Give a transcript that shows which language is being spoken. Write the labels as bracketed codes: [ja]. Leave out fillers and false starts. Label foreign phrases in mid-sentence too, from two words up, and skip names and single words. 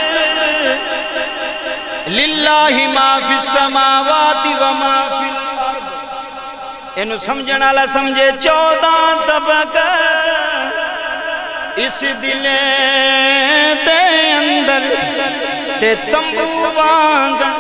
[ar] لله ما في السماوات وما في الأرض. [pa] اینوں سمجھن والا سمجھے 14 طبقے اس دلے دے اندر تے تمبو وانگ